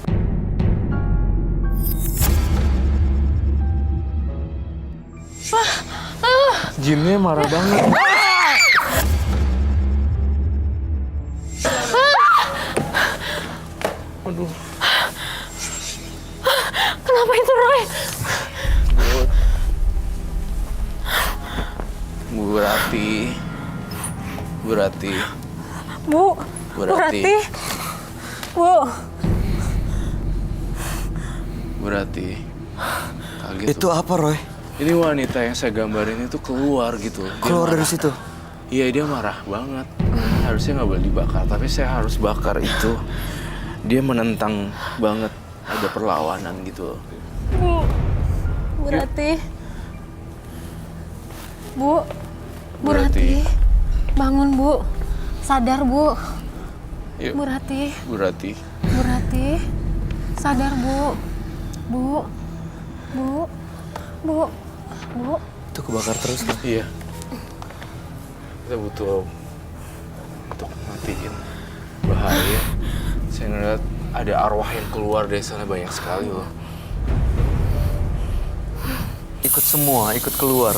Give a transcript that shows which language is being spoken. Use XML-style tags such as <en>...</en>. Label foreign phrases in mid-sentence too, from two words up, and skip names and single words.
<id>Jinnya marah banget. Aduh. Kenapa itu Roy? Bu Rati. Bu, Rati. Bu Rati. Bu Rati. Kaget Itu tuh. apa, Roy? Ini wanita yang saya gambarin itu keluar gitu. Dia Keluar dari marah. situ. Iya, dia marah banget. Harusnya nggak boleh dibakar, tapi saya harus bakar itu. Dia menentang banget, ada perlawanan gitu. Bu Rati. Bu Bu Rati. Rati. Bangun Bu. Sadar Bu. Yuk, Bu Rati. Bu Rati. Bu Rati. Sadar Bu. Bu. Itu kebakar terus, Roy. Iya. Kita butuh untuk matiin bahaya. Saya ngeliat ada arwah yang keluar dari sana banyak sekali loh. Ikut keluar.</id>